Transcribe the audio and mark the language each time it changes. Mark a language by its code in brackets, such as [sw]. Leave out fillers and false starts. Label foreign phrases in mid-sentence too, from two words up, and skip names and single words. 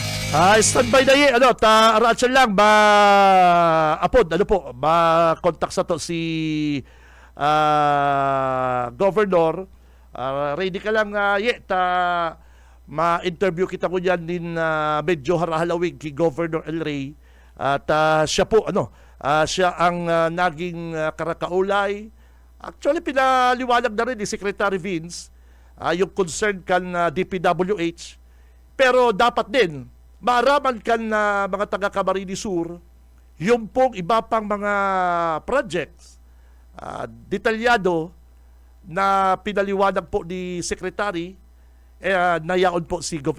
[tl] Standby na yun. Araan lang. Ma-contact sa to si Governor. Ready ka lang, ma-interview kita ko dyan din medyo harahalawig kay Governor El Rey. [bik] At siya po, siya ang naging karakaulay. [tl] Actually, pinaliwanag na rin ni Secretary Vince yung concern kan DPWH. Pero dapat din, maaraman kan mga taga-Camarines Sur, yung pong iba pang mga projects, detalyado na pinaliwanag po ni Secretary, nayaon po si Gov.